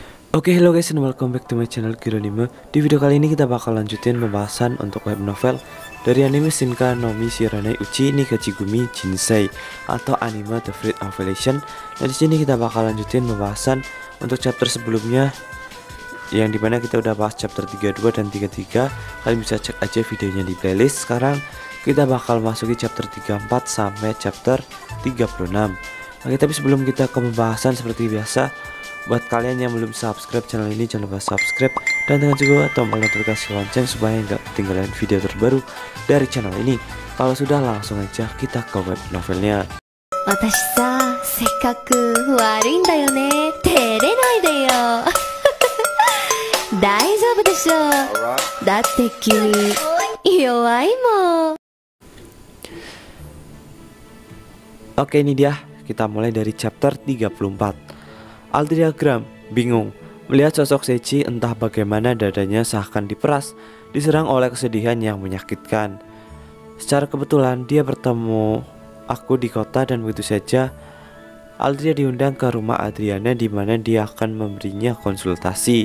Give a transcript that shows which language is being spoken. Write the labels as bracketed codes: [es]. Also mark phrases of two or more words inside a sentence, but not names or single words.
[en] Oke, hello guys and welcome back to my channel Kironime. [id] Di video kali ini kita bakal lanjutin pembahasan untuk [en] web novel [id] dari anime Shinka no Michiranai Uchi ni Kachigumi Jinsei atau anime The Fruit of Elation. Dan di sini kita bakal lanjutin pembahasan untuk chapter sebelumnya, yang dimana kita udah bahas chapter 32 dan 33. Kalian bisa cek aja videonya di playlist. Sekarang kita bakal masuki chapter 34 sampai chapter 36. Oke, tapi sebelum kita ke pembahasan, seperti biasa, buat kalian yang belum [en] subscribe channel [id] ini, jangan lupa subscribe dan tekan juga tombol notifikasi lonceng supaya nggak ketinggalan video terbaru dari channel ini. Kalau sudah, langsung aja kita ke [en] web novelnya. [ja] 私さ、せっかく悪いんだよね。照れないでよ。大丈夫でしょ。だって君、弱いもん。 [id] Oke, ini dia. Kita mulai dari chapter 34. Aldria geram, bingung melihat sosok Seichi. Entah bagaimana dadanya seakan diperas, diserang oleh kesedihan yang menyakitkan. Secara kebetulan dia bertemu aku di kota, dan begitu saja Aldria diundang ke rumah Adriana di mana dia akan memberinya konsultasi.